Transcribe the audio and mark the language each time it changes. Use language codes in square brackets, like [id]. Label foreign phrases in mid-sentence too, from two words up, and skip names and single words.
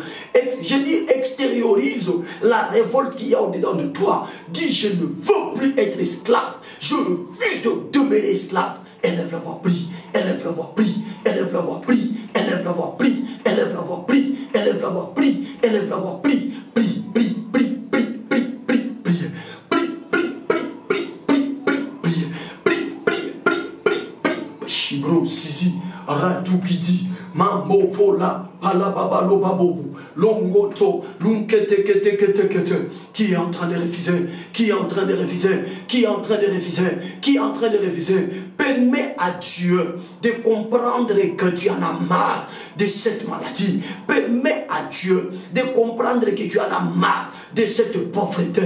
[fr] Je dis extériorise la révolte qu'il y a au-dedans de toi. Dis, je ne veux plus être esclave. Je refuse de demeurer esclave. Élève la voix, prie. Élève la voix, prie. Élève la voix, prie. Élève la voix, prie. Élève la voix, prie. Élève la voix, prie. Élève la voix, prie. Prie, prie, prie, prie, prie, prie, prie. Prie, prie, prie, prie, prie, prie, prie. Prie, prie, prie, prie, prie. Chibro, sisi, ratu kiti. Mambo vola, palababa lobabobu, longoto, lunkete kete kete kete. Qui est en train de refuser? Qui est en train de refuser? Qui est en train de refuser? Qui est en train de refuser? Permets à Dieu de comprendre que tu en as marre de cette maladie. Permets à Dieu de comprendre que tu en as marre de cette pauvreté.